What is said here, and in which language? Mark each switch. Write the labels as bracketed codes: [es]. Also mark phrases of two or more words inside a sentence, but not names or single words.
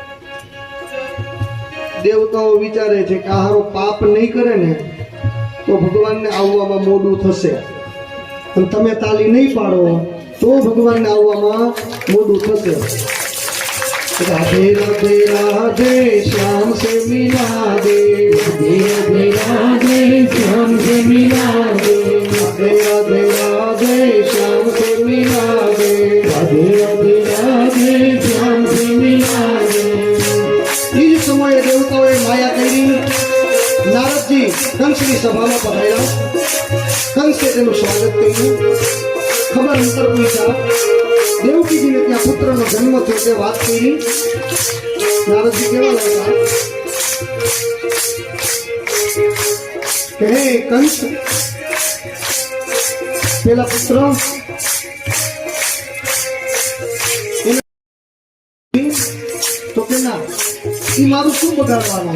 [gu] દેવતાઓ વિચારે છે કે આહારો પાપ નહીં કરે ને તો ભગવાનને આવવામાં મોડું થશે, અને તમે તાલી નહીં પાડો તો ભગવાનને આવવામાં મોડું થશે. [hi] राधे राधे राधे श्याम से मिला दे, राधे राधे श्याम से मिला दे, राधे राधे राधे श्याम से मिला दे. राधे राधे राधे श्याम से मिला दे. [gu] એ જ સમયે દેવતાઓએ માયા કરી. નારદજી કંસની સભામાં પધાર્યા. કંસે તેનું સ્વાગત કર્યું, ખબર અંતર પૂછ્યા. દેવકીજીને ત્યાં પુત્રનો જન્મ થયો તે વાત કરી. નારદજી કેવા લાગ્યા કે હે કંસ, પેલા પુત્ર તો કે ના, એ મારું શું બગાડવાનું?